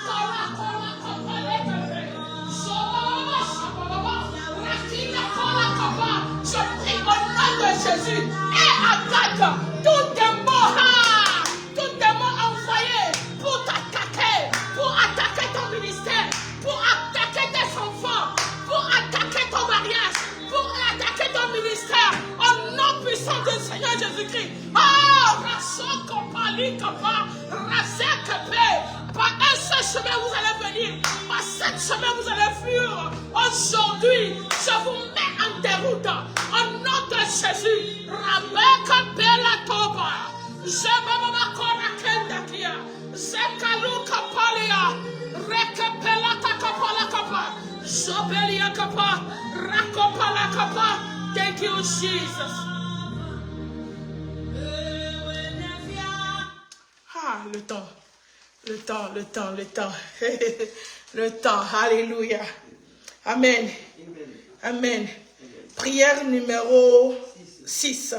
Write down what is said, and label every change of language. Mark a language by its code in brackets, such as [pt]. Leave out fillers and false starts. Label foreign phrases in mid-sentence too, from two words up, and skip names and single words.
[fr] Je prie au nom de Jésus et attaque tout démon envoyé pour t'attaquer, pour attaquer ton ministère, pour attaquer tes enfants, pour attaquer ton mariage, pour attaquer ton ministère, au nom puissant du Seigneur Jésus-Christ. Par un seul chemin vous allez venir, par 7 chemins vous allez fuir. Aujourd'hui, je vous mets en déroute, au nom de Jésus. Rabeka Bela Toba, Jebaba Kora Kendakia, Zekalu Kapalia, Rekapela Takapala Kapa, Jobelia Kapa, Rakopala Kapa. [en] Thank you, Jesus. [fr] Le temps, alléluia. Amen. Prière numéro 6.